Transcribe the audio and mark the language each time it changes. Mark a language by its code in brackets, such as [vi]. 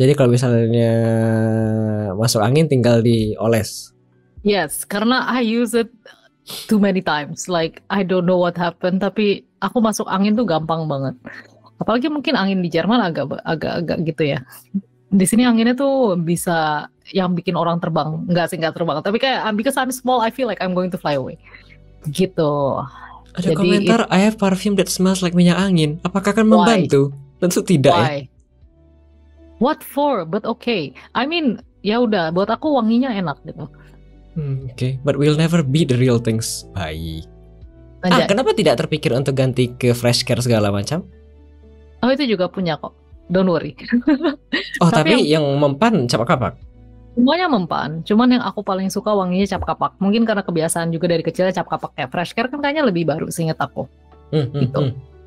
[id] Jadi kalau misalnya masuk angin tinggal dioles. [en] Yes, [id] karena [en] I use it too many times. Like I don't know what happened, [id] tapi aku masuk angin tuh gampang banget. Apalagi mungkin angin di Jerman agak gitu ya. Di sini anginnya tuh bisa yang bikin orang terbang. Enggak sih, enggak terbang. Tapi kayak [en] because I'm small, I feel like I'm going to fly away. [id] Gitu. Ada Jadi komentar [en] I have perfume that smells like minyak angin. [id] Apakah akan [en] Why? [id] membantu? Tentu tidak ya. [en] Why? What for? But okay. I mean, [id] ya udah. Buat aku wanginya enak gitu. [en] Oke, but we'll never be the real things. [id] Baik. Anjay. Kenapa tidak terpikir untuk ganti ke fresh care segala macam? Oh, itu juga punya kok. [en] Don't worry. Oh, [id] Tapi tapi yang mempan cap kapak. Semuanya mempan, cuman yang aku paling suka wanginya cap kapak. Mungkin karena kebiasaan juga dari kecilnya cap kapak. Kayak fresh care kan kayaknya lebih baru seinget aku. Gitu.